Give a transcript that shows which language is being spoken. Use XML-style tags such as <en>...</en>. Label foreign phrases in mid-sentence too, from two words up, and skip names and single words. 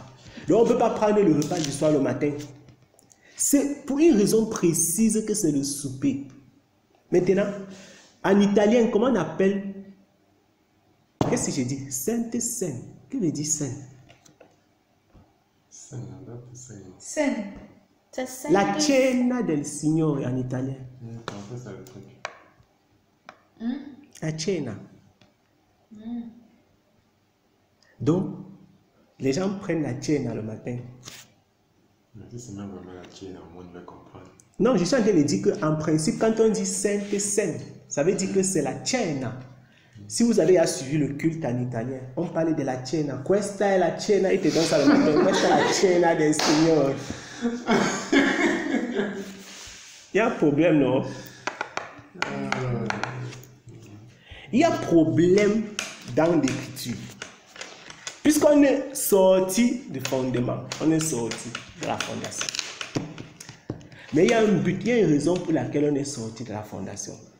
<fr>Donc, on ne peut pas prendre le repas du soir le matin. C'est pour une raison précise que c'est le souper. Maintenant, en italien, comment on appelle... Qu'est-ce que j'ai dit? Sainte Seine. Que veut dire Seine? Scène.</fr> <it>La cena del Signore</it> <fr>en italien.</fr> <it>La cena.</it> <fr>Donc, les gens prennent la cena le matin. C'est même vraiment la cena, on devait comprendre. Non, je suis en train de dire qu'en principe, quand on dit Sainte Seine, ça veut dire que c'est la cena. Si vous avez suivi le culte en italien, on parlait de la cena.</fr> <it>Questa è la cena,</it> <fr>il te donne ça le matin.</fr> <it>Questa è la cena del Signore.</it> <fr>Il y a un problème, non? Il y a un problème dans l'écriture. Puisqu'on est sorti du fondement, on est sorti de la fondation. Mais il y a un but, il y a une raison pour laquelle on est sorti de la fondation.</fr>